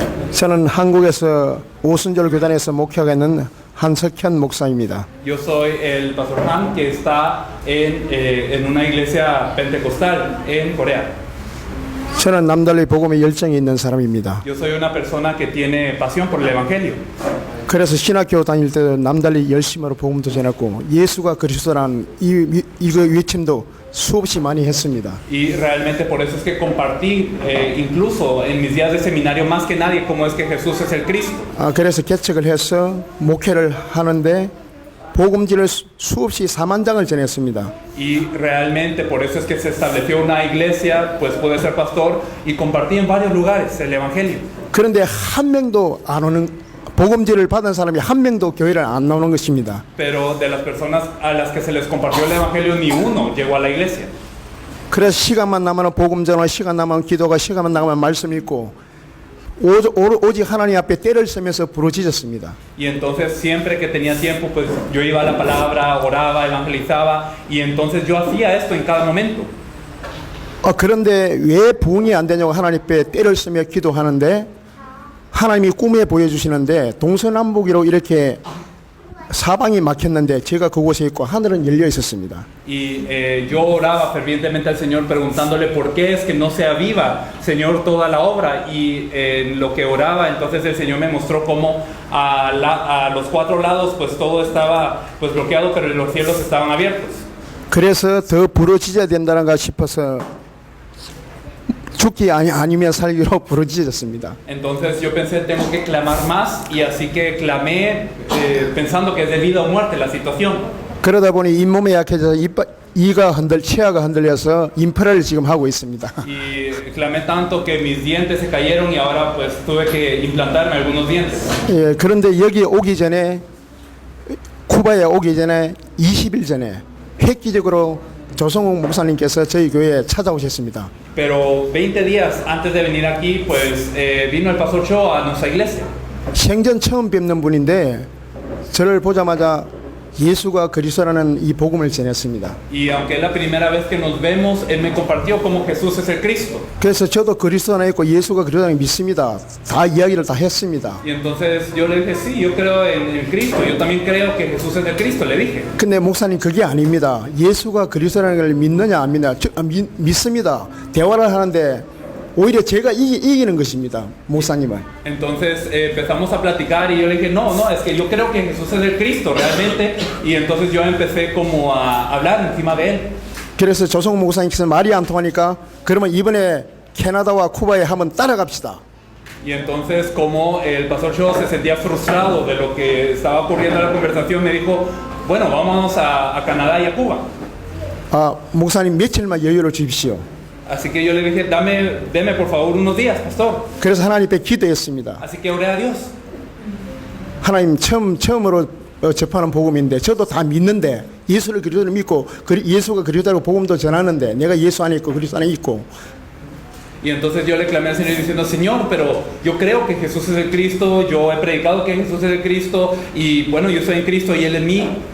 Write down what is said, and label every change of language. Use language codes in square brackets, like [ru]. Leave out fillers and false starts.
[ko] 저는 한국에서 오순절 교단에서 목회하고 있는 한석현 목사입니다. [es] Yo soy el pastor Han, que está en una iglesia pentecostal en Corea. [ko] 저는 남달리 복음에 열정이 있는 사람입니다. [es] Yo soy una persona que tiene pasión por el evangelio. [ko] 그래서 신학교 다닐 때도 남달리 열심으로 복음도 전했고 예수가 그리스도라는 이거 외침도 수없이 많이 했습니다. [es] Y realmente por eso es que compartí, incluso en mis días de seminario, más que nadie, cómo es que Jesús es el Cristo. [ko] 그래서 개척을 해서 목회를 하는데 복음지를 수없이 4만 장을 전했습니다. [es] Y realmente por eso es que se estableció una iglesia, pues pude ser pastor y compartí en varios lugares el evangelio. [ko] 그런데 한 명도 안 오는 복음지를 받은 사람이 한 명도 교회를 안 나오는 것입니다. [es] Pero de las personas a las que se les compartió el evangelio, ni uno llegó a la iglesia. [ko] 그래서 시간만 나면 복음 전화, 시간 나면 기도가, 시간만 나면 말씀 읽고 오직 하나님 앞에 때를 쓰면서 부르짖었습니다. [es] Y entonces siempre que tenía tiempo, pues yo iba a la palabra, oraba, evangelizaba, y entonces yo hacía esto en cada momento. [ko] 그런데 왜 부흥이 안 되냐고 하나님 앞에 때를 쓰며 기도하는데 하나님이 꿈에 보여주시는데 동서남북으로 이렇게 사방이 막혔는데 제가 그곳에 있고 하늘은 열려 있었습니다. [es] Y yo oraba fervientemente al Señor preguntándole por qué es que no se aviva, Señor, toda la obra. Y en lo que oraba, entonces el Señor me mostró cómo a los cuatro lados pues todo estaba pues bloqueado, pero los cielos estaban abiertos. [ko] 그래서 더 부르짖어야 된다는가 싶어서 죽기 아니면 살기로 부르짖었습니다. [es] Entonces yo pensé, tengo que clamar más, y así que clamé pensando que es de vida o muerte la situación. [ko] 그러다 보니 잇몸에 약해져서 치아가 흔들려서 임플란트를 지금 하고 있습니다. [es] Y clamé tanto que mis dientes se cayeron y ahora pues tuve que implantarme algunos dientes. [ko] 그런데 여기 오기 전에 쿠바에 오기 전에 20일 전에 획기적으로 조성욱 목사님께서 저희 교회에 찾아오셨습니다. [es] Pero 20 días antes de venir aquí, pues vino el pastor Cho a nuestra iglesia. [ko] 생전 처음 뵙는 분인데 저를 보자마자 예수가 그리스도라는 이 복음을 전했습니다. [es] Y aunque es la primera vez que nos vemos, él me compartió cómo Jesús es el Cristo. [ko] 그래서 저도 그리스도 안에 있고 예수가 그리스도라는 걸 믿습니다. 다 이야기를 다 했습니다. [es] Y entonces yo le dije, sí, yo creo en el Cristo, yo también creo que Jesús es el Cristo, le dije. [ko] 근데 목사님 그게 아닙니다. 예수가 그리스도라는 걸 믿느냐 안 믿느냐. 믿습니다. 대화를 하는데 오히려 제가 이기는 것입니다. 목사님은. [es] Entonces empezamos a platicar y yo le dije, no, no, es que yo creo que Jesús es el Cristo realmente. Y entonces yo empecé como a hablar encima de él. [ko] 그래서 조성욱 목사님께서 말이 안 통하니까 그러면 이번에 캐나다와 쿠바에 한번 따라갑시다. [es] Y entonces como el pastor Cho se sentía frustrado de lo que estaba ocurriendo en la conversación, me dijo, bueno, vámonos a Canadá y a Cuba. [ko] 아, 목사님 며칠만 여유를 주십시오. [es] Así que yo le dije, deme por favor unos días, pastor. [ko] 그래서 하나님께 기도했습니다. [es] Así que oré a Dios. [ko] 하나님 처음으로 접하는 복음인데 저도 다 믿는데 예수를 그리스도를 믿고 예수가 그리스도라고 복음도 전하는데 내가 예수 안에 있고 그리스도 안에 있고 [es] Y entonces yo le clamé al Señor diciendo, Señor, pero yo creo que Jesús es el Cristo, yo he predicado que Jesús es el Cristo, y bueno, yo soy en Cristo y Él en mí,